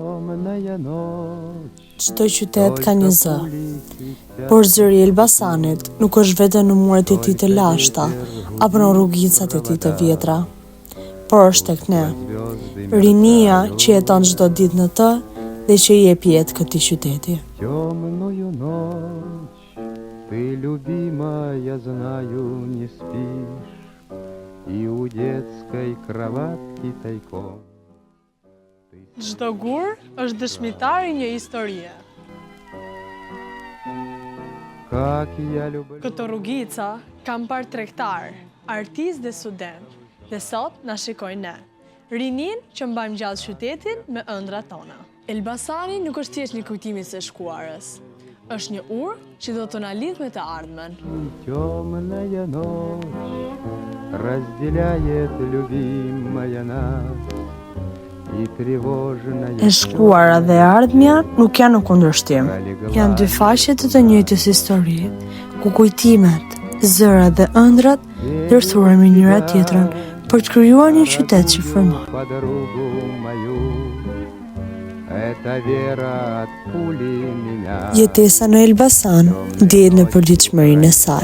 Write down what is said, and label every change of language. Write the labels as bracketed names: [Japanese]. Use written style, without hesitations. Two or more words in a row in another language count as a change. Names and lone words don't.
[Albanian] Çdo qytet ka një zë, por zëri i Elbasanit nuk është vetëm në muret e tij të lashta apo në rrugicat e tij të vjetra, por është tek ne, rinia që jeton çdo ditë në të dhe që i jep jetë këtij qyteti. [Russian] Ты, любимая, знаю, не спишь, и у детской кроватки тайком. [Albanian] Çdo gur është dëshmitar i një historie. Këto rrugica kam parë tregtar, artist dhe student, dhe sot na shikojnë ne. Rinin që mbajmë gjallë qytetin me ëndrat tona. Elbasani nuk është thjesht një kujtim i së shkuarës. Është një urë që do të na lidh me të ardhmen. [Russian] Темная ночь разделяет любимая нас. [Albanian] E shkuara dhe e ardhmja nuk janë në kundërshtim. Janë dy faqe të njëjtës histori, ku kujtimet, zërat dhe ëndrat ndërthuren me njëra tjetrën për të krijuar një qytet që frymon. Jetesa në Elbasan ndihet në përditshmërinë e saj.